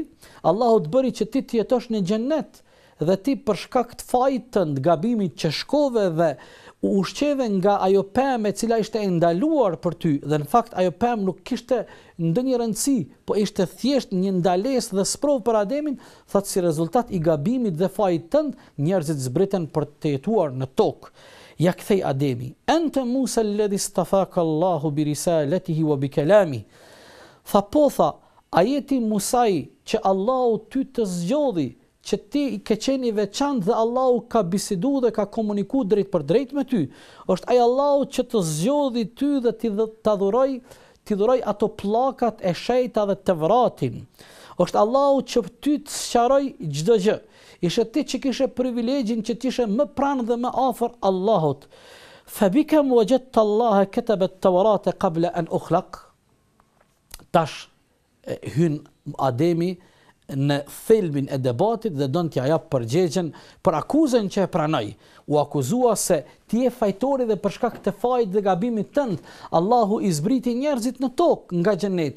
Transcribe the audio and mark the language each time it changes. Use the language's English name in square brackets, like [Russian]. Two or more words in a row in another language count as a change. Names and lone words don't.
[Albanian] Allahu të bëri që ti të jetosh në xhennet dhe ti për shkak të fajit tënd, gabimit që shkove dhe u ushqeve nga ajo pemë e cila ishte e ndaluar për ty, dhe në fakt ajo pemë nuk kishte ndonjë rëndësi, po ishte thjesht një ndalesë dhe sprov për Ademin, thotë si rezultat I gabimit dhe fajit tënd, njerëzit zbriten për të jetuar në tokë. Ja kthej Ademi, [Arabic] أنت موسى الذي اصطفاك الله برسالته وبكلامي. [Albanian] Tha po tha, a je ti Musai që Allahu ty të zgjodhi, që ti I ke qenë I veçantë dhe Allahu ka bisedu dhe ka komuniku drejt për drejt me ty. Është ai Allahu që të zgjodhi ty dhe ti dhuroj ato pllakat e shenjta dhe të vratin. Është Allahu që ty të sqaroj çdo gjë. Ishe ti që kishe privilegjin që t'ishe më pranë dhe më afër Allahut. [Arabic] فبكم وجدت الله كتب التوراة قبل أن أخلق. [Albanian] Tash hyn Ademi në thelbin e debatit dhe don t'ja jap përgjigjen për akuzën që e pranoi. U akuzua se ti je fajtori dhe për shkak të fajit dhe gabimit tënd, Allahu I zbriti njerëzit në tokë nga xheneti.